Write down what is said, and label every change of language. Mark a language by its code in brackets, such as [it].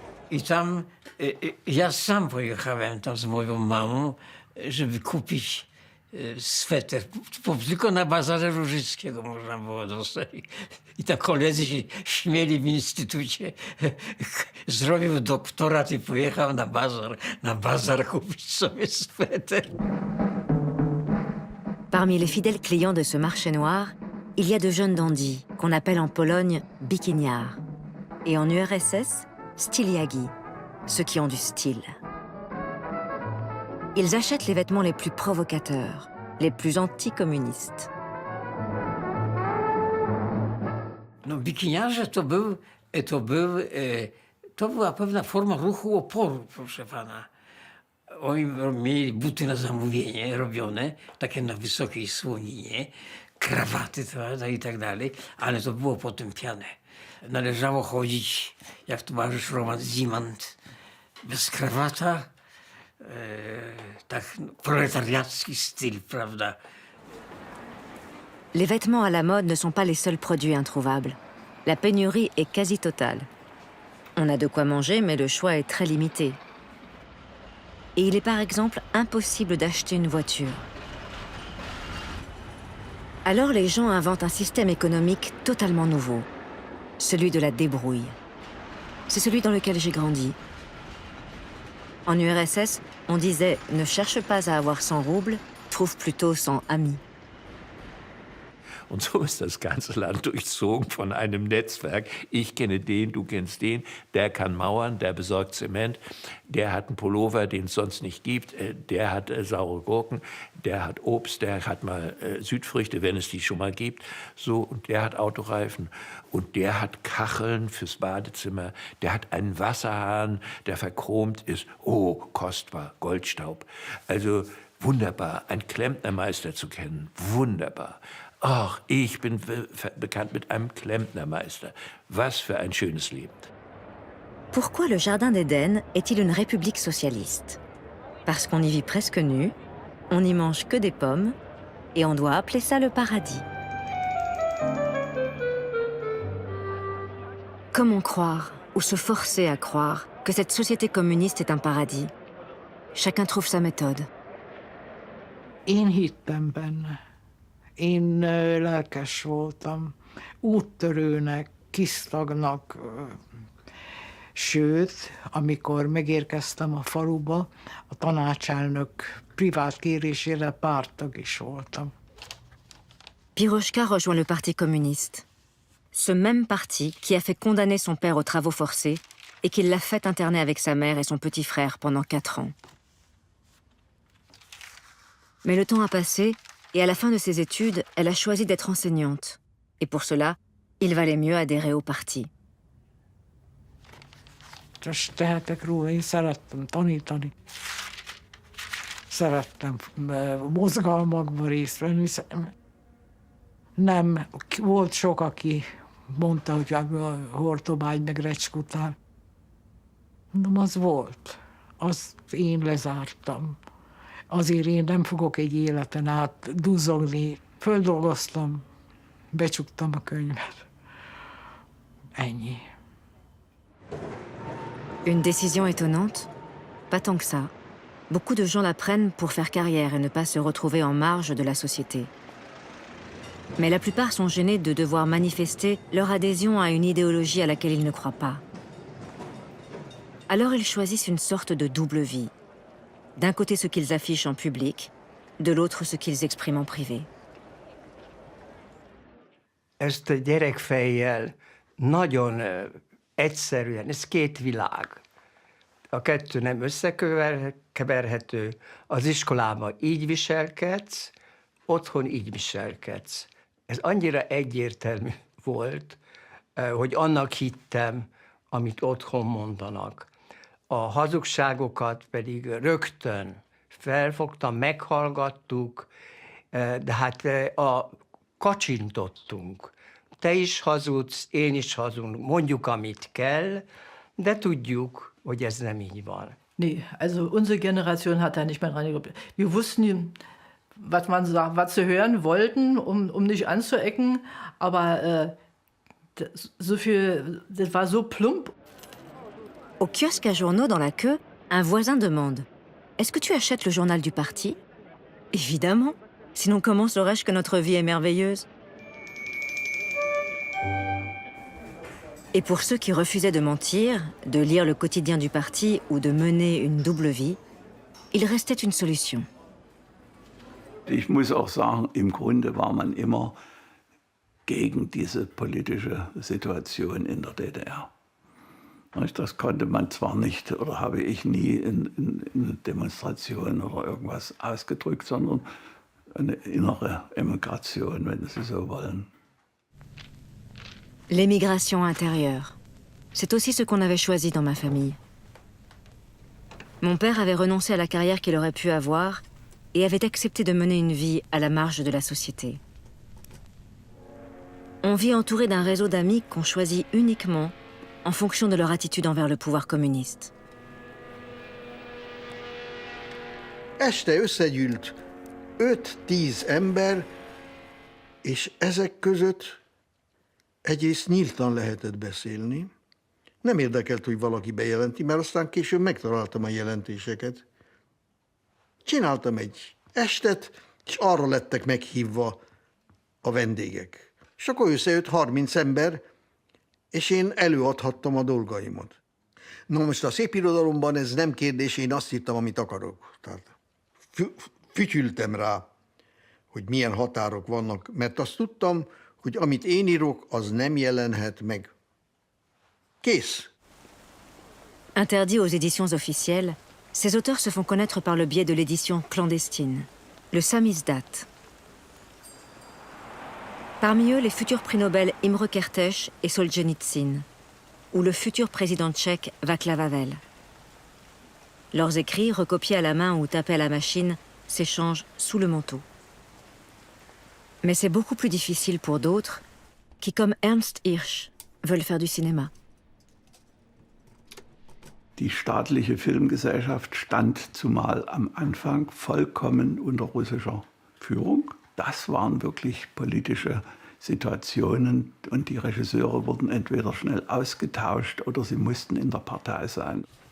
[pl] I tam ja sam pojechałem tam z moją mamą, żeby kupić sweter. Tylko na bazarze Różyckiego można było dostać. I tak koledzy się śmieli w instytucie. Zrobił doktorat i pojechał na bazar kupić sobie sweter. [fr] Parmi les fidèles clients de ce marché noir, il y a de jeunes dandys, qu'on appelle en Pologne bikiniards, et en URSS, styliagi, ceux qui ont du style. Ils achètent les vêtements les plus provocateurs, les plus anticommunistes. [pl] No, bikiniarze to była pewna forma ruchu oporu, proszę pana. Oni mieli buty na zamówienie robione, takie na wysokiej słoninie, krawaty i tak dalej, ale to było potępiane. Należało chodzić jak towarzysz Roman Zimant, bez krawata, tak proletariacki styl, prawda? [fr] Les vêtements à la mode ne sont pas les seuls produits introuvables. La pénurie est quasi totale. On a de quoi manger, mais le choix est très limité. Et il est par exemple impossible d'acheter une voiture. Alors les gens inventent un système économique totalement nouveau, celui de la débrouille. C'est celui dans lequel j'ai grandi. En URSS, on disait « ne cherche pas à avoir 100 roubles, trouve plutôt 100 amis ». [de] Und so ist das ganze Land durchzogen von einem Netzwerk. Ich kenne den, du kennst den, der kann mauern, der besorgt Zement, der hat einen Pullover, den es sonst nicht gibt, der hat saure Gurken, der hat Obst, der hat mal Südfrüchte, wenn es die schon mal gibt, so, und der hat Autoreifen und der hat Kacheln fürs Badezimmer, der hat einen Wasserhahn, der verchromt ist, oh, kostbar, Goldstaub. Also wunderbar, einen Klempnermeister zu kennen, wunderbar. Ach, ich bin bekannt mit einem Klempnermeister. Was für ein schönes Leben. [fr] Pourquoi le Jardin d'Éden est-il une république socialiste? Parce qu'on y vit presque nu, on n'y mange que des pommes, et on doit appeler ça le paradis. Comment croire, ou se forcer à croire, que cette société communiste est un paradis? Chacun trouve sa méthode. [hu] Én hittem benne. Én lelkes voltam, úttörőnek, kisztagnak, sőt, amikor megérkeztem a faluba, a tanácselnök privát kérésére párttag is voltam. [fr] Piroshka rejoint le Parti communiste. Ce même parti qui a fait condamner son père aux travaux forcés et qui l'a fait interner avec sa mère et son petit frère pendant 4 ans. Mais le temps a passé et à la fin de ses études, elle a choisi d'être enseignante. Et pour cela, il valait mieux adhérer au parti. [hu] Most tehetek róla, én szerettem tanítani. Szerettem mozgalmakban részt venni. Nem, volt sok, aki mondta, hogy a Hortobágy meg Recskutár. Nem, az volt. Azt én lezártam. Azért én nem fogok egy életen át duzzogni. Földolgoztam, becsuktam a könyvet. Ennyi. [fr] Une décision étonnante? Pas tant que ça. Beaucoup de gens la prennent pour faire carrière et ne pas se retrouver en marge de la société. Mais la plupart sont gênés de devoir manifester leur adhésion à une idéologie à laquelle ils ne croient pas. Alors ils choisissent une sorte de double vie. D'un côté ce qu'ils affichent en public, de l'autre ce qu'ils expriment en privé. [hu] Ezt a gyerekfejjel nagyon egyszerűen, ez két világ. A kettő nem összekeverhető. Az iskolában így viselkedsz, otthon így viselkedsz. Ez annyira egyértelmű volt, hogy annak hittem, amit otthon mondanak. A hazugságokat pedig rögtön felfogtam, meghallgattuk, de hát kacsintottunk. Te is hazudsz, én is hazudunk, mondjuk, amit kell, de tudjuk, hogy ez nem így van. [de] Nee, also unsere Generation hat da nicht mehr reingeguckt. Wir wussten, was sie hören wollten, um nicht anzuecken, aber so viel, das war so plump. [fr] Au kiosque à journaux dans la queue, un voisin demande « Est-ce que tu achètes le journal du parti ?» Évidemment, sinon comment saurais-je que notre vie est merveilleuse? Et pour ceux qui refusaient de mentir, de lire le quotidien du parti ou de mener une double vie, il restait une solution. [de] Ich muss auch sagen, im Grunde war man immer gegen diese politische Situation in der DDR. Das konnte man zwar nicht, oder habe ich nie in Demonstrationen oder irgendwas ausgedrückt, sondern eine innere Emigration, wenn Sie so wollen. [fr] L'émigration intérieure. C'est aussi ce qu'on avait choisi dans ma famille. Mon père avait renoncé à la carrière qu'il aurait pu avoir et avait accepté de mener une vie à la marge de la société. On vit entouré d'un réseau d'amis qu'on choisit uniquement en fonction de leur attitude envers le pouvoir communiste. [hu] Este összegyűlt 5-10 ember, és ezek között egyrészt nyíltan lehetett beszélni. Nem érdekelt, hogy valaki bejelenti, mert aztán később megtaláltam a jelentéseket. Csináltam egy estet, és arra lettek meghívva a vendégek. És akkor összejött 30 ember, és én előadhattam a dolgaimat. Na most a szépirodalomban ez nem kérdés, én azt írtam, amit akarok. Tehát fütyültem rá, hogy milyen határok vannak, mert azt tudtam, hogy amit én írok, az nem jelenhet meg. Kész. [fr] Interdits aux éditions officielles, ces auteurs se font connaître par le biais de l'édition clandestine, le samizdat. Parmi eux, les futurs prix Nobel Imre Kertész et Solzhenitsyn, ou le futur président tchèque Václav Havel. Leurs écrits, recopiés à la main ou tapés à la machine, s'échangent sous le manteau. Mais c'est beaucoup plus difficile pour d'autres qui, comme Ernst Hirsch, veulent faire du cinéma. [de] Die staatliche Filmgesellschaft stand zumal am Anfang vollkommen unter russischer Führung. Das waren wirklich politische Situationen und die Regisseure wurden entweder schnell ausgetauscht oder sie mussten in der Partei sein.